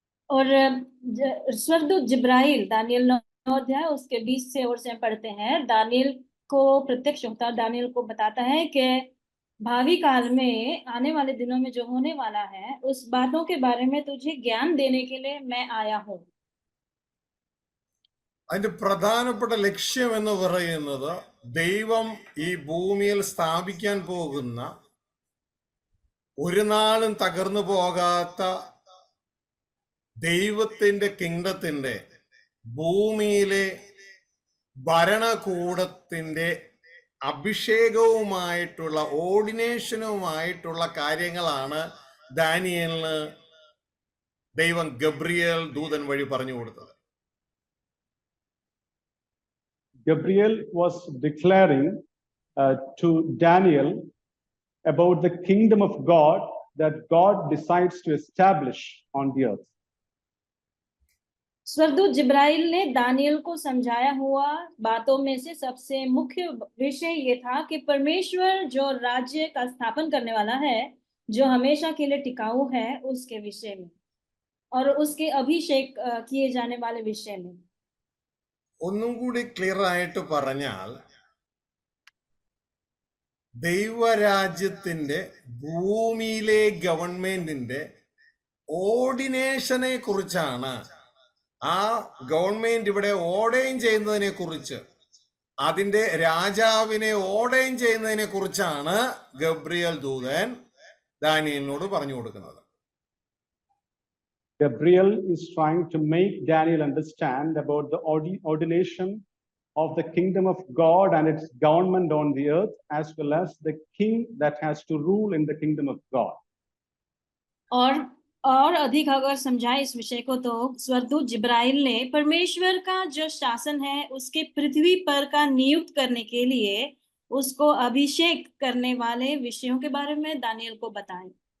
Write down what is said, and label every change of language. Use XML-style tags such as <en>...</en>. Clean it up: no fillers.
<hi>और स्वर्गदूत जिब्राइल दानियल 9 अध्याय उसके 20 से और से पढ़ते हैं. दानियल को प्रत्यक्ष होता है, दानियल को बताता है कि भावी काल में आने वाले दिनों में जो होने वाला है उस बातों के बारे में तुझे ज्ञान देने के लिए मैं आया हूँ.</hi> <ml>അതിന്റെ പ്രധാനപ്പെട്ട ലക്ഷ്യം എന്ന് പറയുന്നത് ദൈവം ഈ ഭൂമിയിൽ സ്ഥാപിക്കാൻ പോകുന്ന ഒരു നാളും തകർന്നു പോകാത്ത ദൈവത്തിന്റെ കിങ്ഡത്തിന്റെ ഭൂമിയിലെ ഭരണകൂടത്തിന്റെ അഭിഷേകവുമായിട്ടുള്ള ഓർഡിനേഷനുമായിട്ടുള്ള കാര്യങ്ങളാണ് ദാനിയേലിന് ദൈവം ഗബ്രിയേൽ ദൂതൻ വഴി പറഞ്ഞു കൊടുത്തത്.</ml> <en>Gabriel was declaring to Daniel about the kingdom of God that God decides to establish on the earth.</en> <hi>स्वर्गदूत जिब्राइल ने दानियल को समझाया हुआ बातों में से सबसे मुख्य विषय ये था कि परमेश्वर जो राज्य का स्थापन करने वाला है, जो हमेशा के लिए टिकाऊ है, उसके विषय में और उसके अभिषेक किए जाने वाले विषय में.</hi> <ml>ഒന്നും കൂടി ക്ലിയർ ആയിട്ട് പറഞ്ഞാൽ ദൈവരാജ്യത്തിന്റെ ഭൂമിയിലെ ഗവൺമെന്റിന്റെ ഓർഡിനേഷനെ കുറിച്ചാണ്, ആ ഗവൺമെന്റ് ഇവിടെ ഓർഡൈൻ ചെയ്യുന്നതിനെ കുറിച്ച്, അതിന്റെ രാജാവിനെ ഓർഡൈൻ ചെയ്യുന്നതിനെ കുറിച്ചാണ് ഗബ്രിയേൽ ദൂതൻ ദാനിയേലിനോട് പറഞ്ഞു കൊടുക്കുന്നത്.</ml> <en>Gabriel is trying to make Daniel understand about the ordination of the kingdom of God and its government on the earth, as well as the king that has to rule in the kingdom of God.</en> <hi>और अधिक अगर समझाए इस विषय को तो स्वर्गदूत जिब्राइल ने परमेश्वर का जो शासन है उसके पृथ्वी पर का नियुक्त करने के लिए उसको अभिषेक करने वाले विषयों के बारे में दानियल को बताएं.</hi>